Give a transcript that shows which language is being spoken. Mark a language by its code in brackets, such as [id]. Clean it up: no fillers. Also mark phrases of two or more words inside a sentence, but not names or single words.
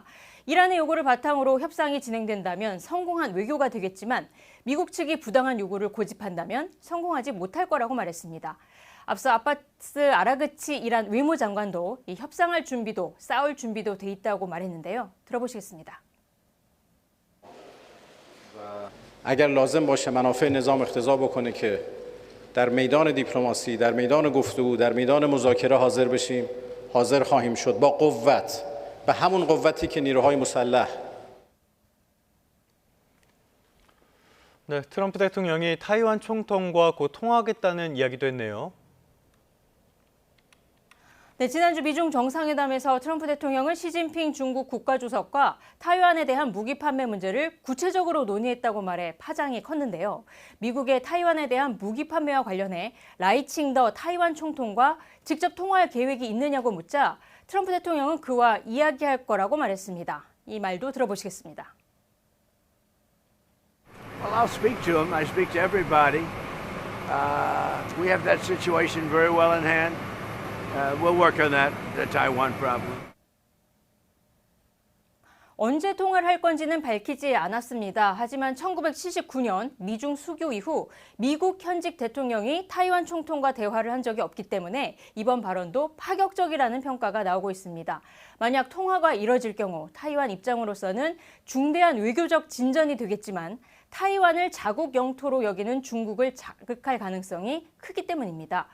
[ko] 이란의 요구를 바탕으로 협상이 진행된다면 성공한 외교가 되겠지만 미국 측이 부당한 요구를 고집한다면 성공하지 못할 거라고 말했습니다. 앞서 아바스 아라그치 이란 외무장관도 이 협상할 준비도 싸울 준비도 돼 있다고 말했는데요. 들어보시겠습니다. [fa] اگر لازم باشه منافع نظام اقتضا بکنه که در میدان دیپلماسی، در میدان گفتگو، در میدان مذاکره حاضر بشیم، حاضر خواهیم شد با قوت، به همون قوتی که نیروهای مسلح. [ko] 네, 트럼프 대통령이 타이완 총통과 곧 통화하겠다는 이야기도 했네요. 네, 지난주 미중 정상회담에서 트럼프 대통령은 시진핑 중국 국가주석과 타이완에 대한 무기 판매 문제를 구체적으로 논의했다고 말해 파장이 컸는데요. 미국의 타이완에 대한 무기 판매와 관련해 라이칭더 타이완 총통과 직접 통화할 계획이 있느냐고 묻자 트럼프 대통령은 그와 이야기할 거라고 말했습니다. 이 말도 들어보시겠습니다. [en] Well, I'll speak to him. I speak to everybody. We have that situation very well in hand. We'll work on that, the Taiwan problem. [ko] 언제 통화를 할 건지는 밝히지 않았습니다. 하지만 1979년 미중 수교 이후 미국 현직 대통령이 타이완 총통과 대화를 한 적이 없기 때문에 이번 발언도 파격적이라는 평가가 나오고 있습니다. 만약 통화가 이뤄질 경우 타이완 입장으로서는 중대한 외교적 진전이 되겠지만 타이완을 자국 영토로 여기는 중국을 자극할 가능성이 크기 때문입니다.